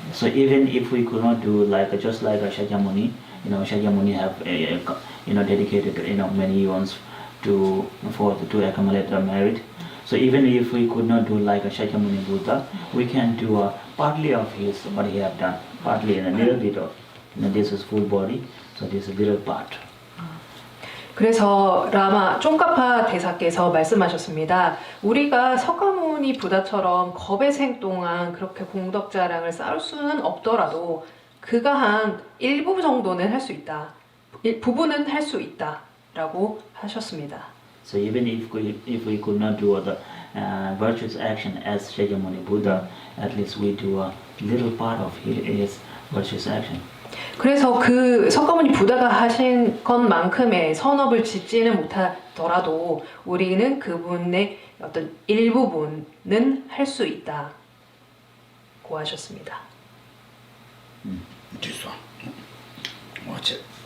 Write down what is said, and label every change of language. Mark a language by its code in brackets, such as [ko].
[en] So even if we could not do like just like a Shakyamuni, you know, Shakyamuni have you know dedicated many eons to accumulate the merit. So even if we could not do like a Shakyamuni Buddha, we can do partly of his what he have done, partly in a little bit of. This is full body, so this is a little part. [ko] 그래서 라마 쫑카파 대사께서 말씀하셨습니다. 우리가 석가모니 부다처럼 겁의생 동안 그렇게 공덕 자랑을 쌓을 수는 없더라도 그가 한 일부 정도는 할 수 있다. 부분은 할 수 있다라고 하셨습니다. [en] So even if we could not do the virtuous action as Shakyamuni Buddha, at least we do a little part of his virtuous action. [ko] 그래서 그 석가모니 부다가 하신 것만큼의 선업을 짓지는 못하더라도 우리는 그분의 어떤 일부분은 할 수 있다고 하셨습니다. 됐어. 어째.